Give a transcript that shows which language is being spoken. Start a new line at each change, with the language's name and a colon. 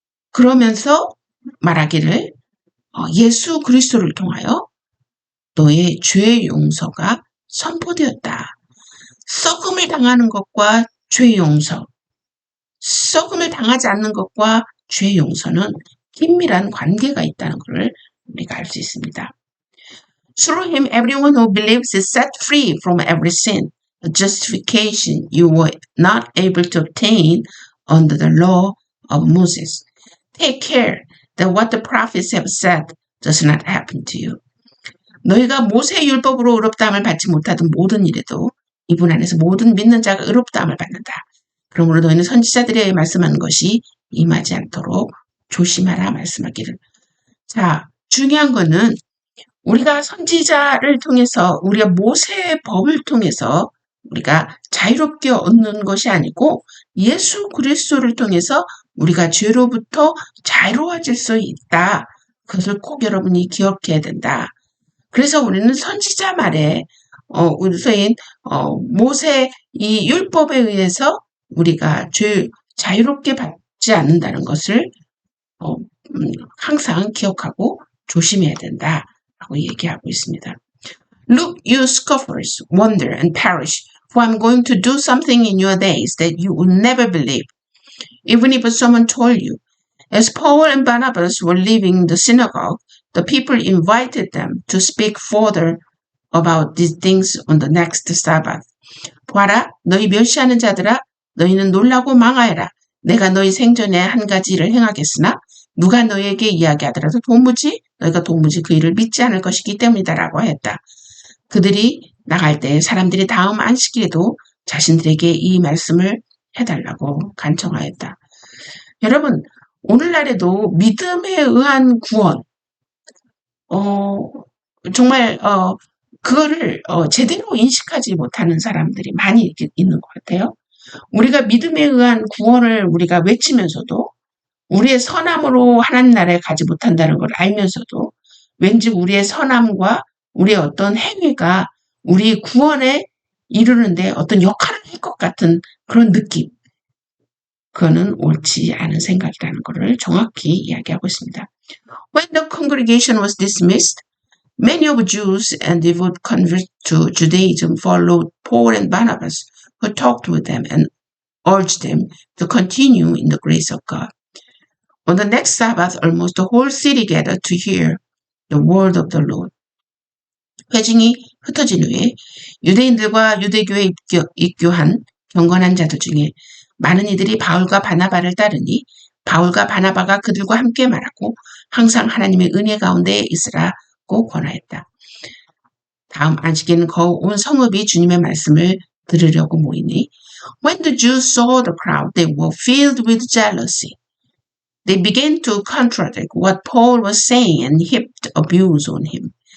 Korean: 그러면서 말하기를 예수 그리스도를 통하여 너의 죄의 용서가 선포되었다. 썩음을 당하는 것과 죄의 용서, 썩음을 당하지 않는 것과 죄의 용서는 긴밀한 관계가 있다는 것을 우리가 알 수 있습니다.
English: Through him, everyone who believes is set free from every sin, a justification you were not able to obtain under the law of Moses. Take care that what the prophets have said does not happen to you.
Korean: 너희가 모세의 율법으로 의롭다함을 받지 못하던 모든 일에도 이분 안에서 모든 믿는 자가 의롭다함을 받는다. 그러므로 너희는 선지자들이 말씀하는 것이 임하지 않도록 조심하라 말씀하기를. 자, 중요한 거는 우리가 선지자를 통해서 우리가 모세의 법을 통해서 우리가 자유롭게 얻는 것이 아니고 예수 그리스도를 통해서 우리가 죄로부터 자유로워질 수 있다. 그것을 꼭 여러분이 기억해야 된다. 그래서 우리는 선지자 말에 우리서인 모세 이 율법에 의해서 우리가 자유롭게 받지 않는다는 것을 항상 기억하고 조심해야 된다라고 얘기하고 있습니다.
English: Look, you scoffers, wonder and perish, for I'm going to do something in your days that you will never believe, even if someone told you. As Paul and Barnabas were leaving the synagogue, the people invited them to speak further about these things on the next Sabbath.
Korean: 보아라, 너희 멸시하는 자들아, 너희는 놀라고 망하여라. 내가 너희 생전에 한 가지 일을 행하겠으나 누가 너희에게 이야기하더라도 너희가 도무지 그 일을 믿지 않을 것이기 때문이다라고 했다. 그들이 나갈 때 사람들이 다음 안식일에도 자신들에게 이 말씀을 해달라고 간청하였다. 여러분, 오늘날에도 믿음에 의한 구원, 정말 그거를 제대로 인식하지 못하는 사람들이 많이 있는 것 같아요. 우리가 믿음에 의한 구원을 우리가 외치면서도 우리의 선함으로 하나님 나라에 가지 못한다는 걸 알면서도 왠지 우리의 선함과 우리의 어떤 행위가 우리 구원에 이르는데 어떤 역할을 할 것 같은 그런 느낌. 그거는 옳지 않은 생각이라는 것을 정확히 이야기하고 있습니다.
English: When the congregation was dismissed, many of Jews and devout converts to Judaism followed Paul and Barnabas, who talked with them and urged them to continue in the grace of God. On the next Sabbath, almost the whole city gathered to hear the word of the Lord.
Korean: 회중이 흩어진 후에 유대인들과 유대교에 입교한 경건한 자들 중에 많은 이들이 바울과 바나바를 따르니 바울과 바나바가 그들과 함께 말하고 항상 하나님의 은혜 가운데 있으라고 권하였다. 다음 안식에는 온 성읍이 주님의 말씀을 들으려고 모이니
English: When the Jews saw the crowd, they were filled with jealousy. They began to contradict what Paul was saying and heaped abuse on him.